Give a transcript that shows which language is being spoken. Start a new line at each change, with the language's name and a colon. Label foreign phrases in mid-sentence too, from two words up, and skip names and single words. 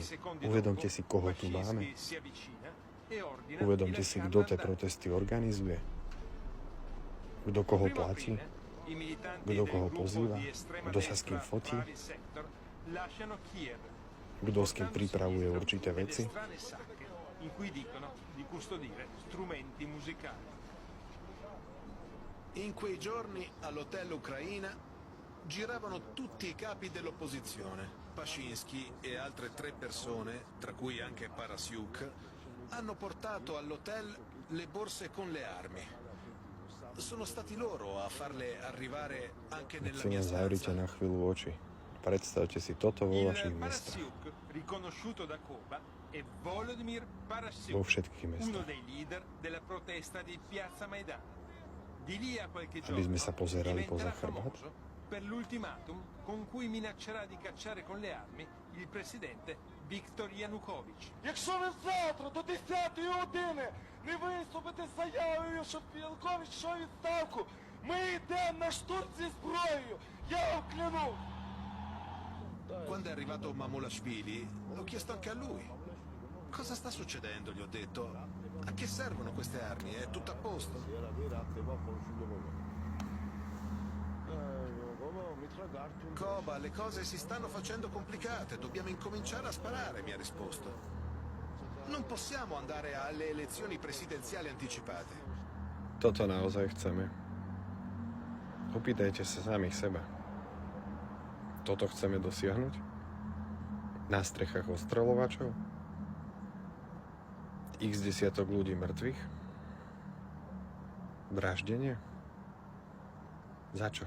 Slovak: Uvedomte si, koho tu máme. Uvedomte si, kto tie protesty organizuje. Kto koho platí. Kto koho pozýva. Kto sa s kým fotí. Kto s kým pripravuje určité veci.
Italian: In quei giorni all'hotel Ucraina giravano tutti i capi dell'opposizione. Pashinsky e altre 3 persone, tra cui anche Parasiuk, hanno portato all'hotel le borse con le armi. Sono stati loro a farle arrivare anche nella mia
Slovak: Prosím, zavrite
Italian: stanza.
Slovak: na chvíľu oči. Predstavte si toto vo vašich mestách.
Italian: riconosciuto da Koba è Volodymyr Parasiuk,
Slovak: Vo všetkých
Italian: uno
Slovak: mestách.
Italian: dei leader della protesta di Piazza Maidan. Di lì a qualche
Slovak: Aby sme sa
Italian: giorno
Slovak: pozerali
Italian: diventerà
Slovak: poza chrbát?
Italian: famoso per l'ultimatum con cui minaccerà di cacciare con le armi il presidente Viktor Yanukovych.
Ukrainian: Якщо ви завтра до 10-ї години не виступите з заявою, щоб Янукович йшов у відставку, ми йдемо на штурм зі зброєю. Я вам клянусь.
Italian: Quando è arrivato Mamulashvili, l'ho chiesto anche a lui. Cosa sta succedendo? Gli ho detto. A che servono queste armi? È tutto a posto? Koba, le cose si stanno facendo complicate. Dobbiamo incominciare a sparare, mi ha risposto. Non possiamo andare alle elezioni presidenziali anticipate.
Slovak: Toto naozaj chceme. Opýtajte sa samých seba. Toto chceme dosiahnuť? Na strechách ostreľovačov? X desiatok ľudí mŕtvych? Vraždenie? Za čo?